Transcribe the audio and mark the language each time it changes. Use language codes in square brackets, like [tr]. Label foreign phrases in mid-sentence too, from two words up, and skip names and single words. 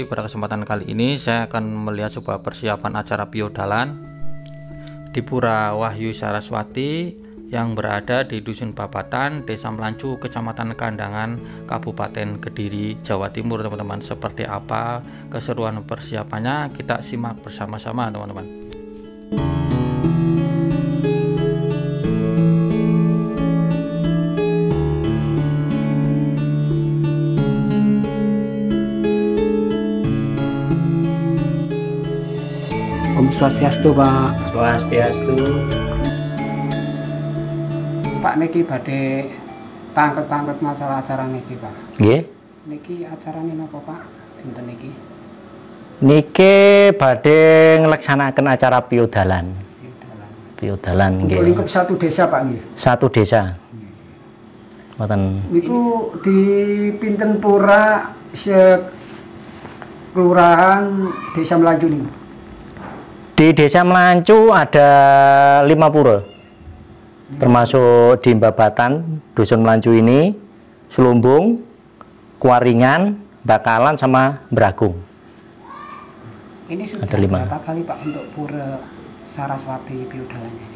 [id] Pada kesempatan kali ini saya akan melihat sebuah persiapan acara piodalan di Pura Wahyu Saraswati yang berada di Dusun Babatan, Desa Melancu, Kecamatan Kandangan, Kabupaten Kediri, Jawa Timur. Teman-teman, seperti apa keseruan persiapannya, kita simak bersama-sama teman-teman. [ban] Om Swastiastu, [id] Pak. Swastiastu. [jv] Pak niki badhe tangket-tangket masalah acara niki, Pak. Nggih. Niki acarane napa, Pak? Dinten niki. Niki badhe ngleksanakaken acara piodalan. Piodalan nggih. [id] Untuk lingkup satu desa, Pak nggih. Satu desa. Mboten. [jv] Niku di pinten pura kelurahan Desa Melancu niku. [id] Di Desa Melancu ada 5 pura, termasuk di Babatan, Dusun Melancu ini, Selumbung, Kuaringan, Bakalan, sama Bragung. Ini sudah Ada 5. berapa kali Pak untuk pura Saraswati piodalannya ini?